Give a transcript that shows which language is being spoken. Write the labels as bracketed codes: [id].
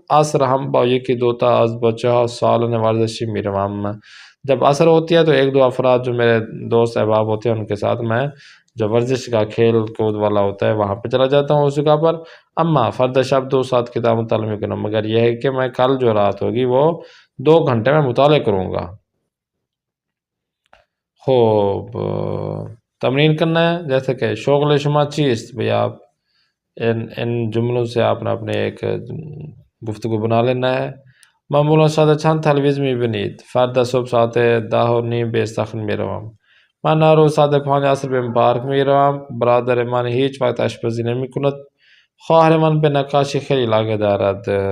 [fa] عصر ہم با یکی دوتا از بچه ها سالن ورزشی میروم. [ur] جب عصر ہوتی ہے تو ایک دو افراد جو میرے دوست احباب ہوتے ہیں ان کے ساتھ میں جو ورزش کا کھیل کود والا ہوتا ہے وہاں پہ چلا جاتا ہوں اس جگہ پر. [fa] اما فردا شب 2 ساعت کتاب [ur] مطالعہ کرنا، مگر یہ ہے کہ میں کل جو رات ہوگی وہ 2 گھنٹے میں مطالعہ کروں گا. خوب تمرین کرنا ہے، جیسے کہ [fa] شغل شما چیست. [ur] بھئی آپ ان جملوں سے آپ نے اپنے ایک گفتگو بنا لینا ہے. [fa] معمولا ساعت چند تلویز میبینید. فردا صبح ساعت 10:30 به استخر میروم. من هر روز ساعت 5 عصر به پارک میروم. برادر من هیچ وقت آشپزی نمیکند. خواهر من به نقاشی خیلی علاقه دارد.